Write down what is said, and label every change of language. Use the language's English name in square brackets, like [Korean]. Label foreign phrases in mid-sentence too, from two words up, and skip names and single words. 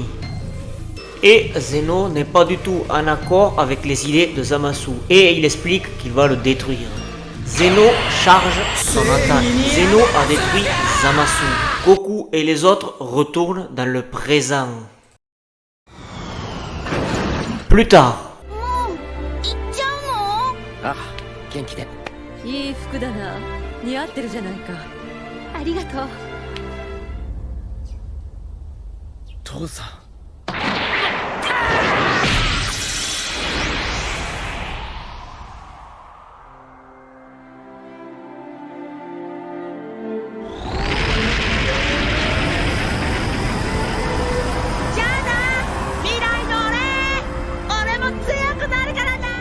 [French] Et Zeno n'est pas du tout en accord avec les idées de Zamasu et il explique qu'il va le détruire. Zeno charge son attaque. Zeno a détruit Zamasu. Goku et les autres retournent dans le présent. Plus tard. [Japanese] あ、元気で。いい服だな。似合ってるじゃないか。ありがとう。父さん。じゃあな、未来の俺も強くなるからな。